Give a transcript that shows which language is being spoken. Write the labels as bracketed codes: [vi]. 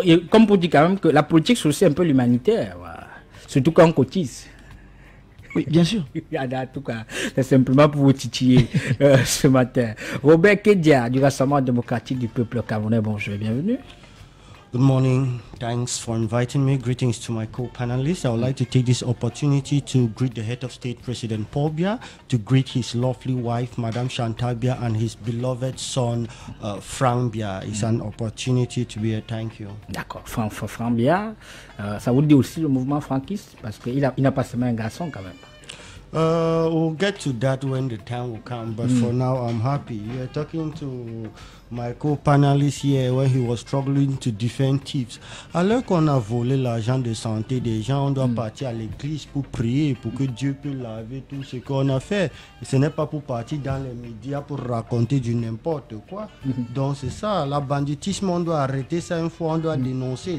[fr] Comme pour dire quand même que la politique, c'est aussi un peu l'humanitaire. Voilà. Surtout quand on cotise. Oui, bien sûr. En tout cas, c'est simplement pour vous titiller ce matin. Robert Kedia, du Rassemblement démocratique du peuple camerounais, bonjour et bienvenue. [en] Good morning. Thanks for inviting me. Greetings to my co-panelists. I would like to take this opportunity to greet the head of state, President Paul Biya, to greet his lovely wife, Madame Chantal Biya, and his beloved son, Frank Biya. It's an opportunity to be here. Thank you. [fr] D'accord. Frank Biya, ça vous dit aussi le mouvement franquiste parce qu'il n'a pas seulement un garçon quand même. [en] We'll get to that when the time will come, but for now I'm happy. You're talking to my co-panelist here when he was struggling to defend thieves. [fr] Alors qu'on a volé l'argent de santé des gens, on doit partir à l'église pour prier, pour que Dieu puisse laver tout ce qu'on a fait. Et ce n'est pas pour partir dans les médias pour raconter du n'importe quoi. Donc c'est ça, la banditisme, on doit arrêter ça une fois, on doit dénoncer.